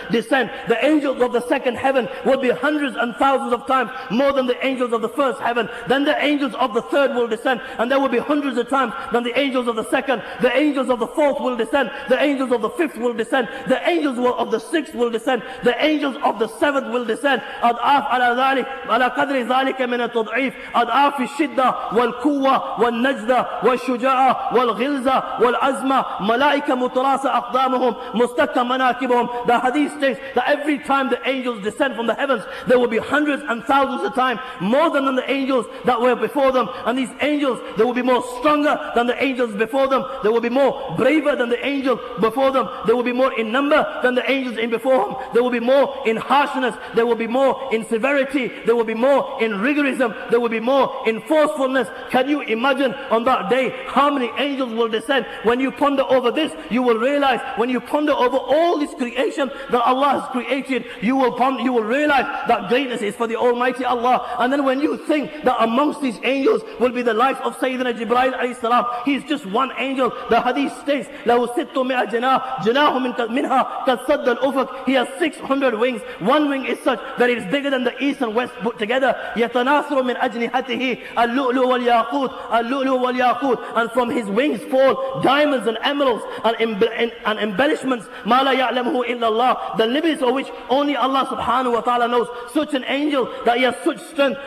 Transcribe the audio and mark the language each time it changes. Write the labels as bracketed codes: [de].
[en] The angels of the second heaven will be hundreds and thousands of times more than the angels of the first heaven. Then the angels of the third will descend, and there will be hundreds of times than the angels of the second. The angels of the fourth will descend. The angels of the fifth will descend. The angels of the sixth will descend. The angels of the seventh will descend. [ar] على قدر ذلك من التضعيف، أضعاف الشدة والقوة والنجدة والشجاعة والغلظة والعزمة، ملائكة متراصة أقدامهم مستكة مناكبهم. [en] The hadith states that every time the angels descend from the heavens, there will be hundreds and thousands of times more than the angels that were before them. And these angels, they will be more stronger than the angels before them. They will be more braver than the angels before them. They will be more in number than the angels in before them. They will be more in harshness. They will be more in severity. There will be more in rigorism. There will be more in forcefulness. Can you imagine on that day how many angels will descend? When you ponder over this, you will realize, when you ponder over all this creation that Allah has created, you will realize that greatness is for the Almighty Allah. And then when you think that amongst these angels will be the life of Sayyidina Jibreel alayhi salam, he is just one angel. The hadith states, [ar] لَهُ سِتُّ مِئَ جَنَاحٍ جَنَاحٌ مِنْهَا قَدْ سَدَّ الْأُفُقِ. [en] He has 600 wings. One wing is such that it is bigger than the east and west put together. [ar] يَتَنَاثُرُ مِنْ أَجْنِحَتِهِ اللُّؤْلُؤُ وَالْيَاقُوتُ اللُّؤْلُؤُ وَالْيَاقُوتُ. [en] And from his wings fall diamonds and emeralds and embellishments. [ar] مَا لَا يَعْلَمُهُ إِلَّا اللَّهُ. [en] The limits of which only Allah subhanahu wa ta'ala knows. Such an angel that he has such strength.